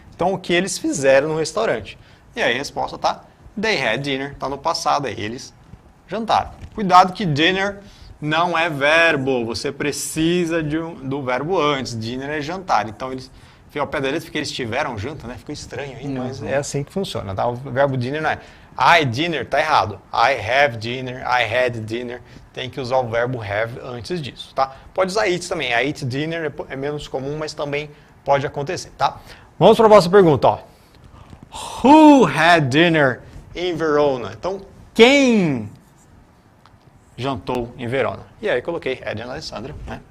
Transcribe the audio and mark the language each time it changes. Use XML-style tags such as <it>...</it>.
<pt>Então, o que eles fizeram no restaurante. E aí a resposta tá,</pt> <en>they had dinner,</en> <pt>tá no passado, aí eles jantaram. Cuidado que dinner não é verbo, você precisa do verbo antes. Dinner é jantar. Então, eles ficam ao pé da letra porque eles tiveram janta, né? Ficou estranho aí, mas é assim que funciona, tá? O verbo dinner não é I dinner, tá errado.</pt> <en>I have dinner, I had dinner.</en> <pt>Tem que usar o verbo have antes disso, tá? Pode usar it também. I eat dinner é menos comum, mas também pode acontecer, tá? Vamos para a próxima pergunta, ó.</pt> <en>Who had dinner in Verona?</en> <pt>Então, quem jantou em Verona? E aí coloquei Ed e Alessandra, né?</pt>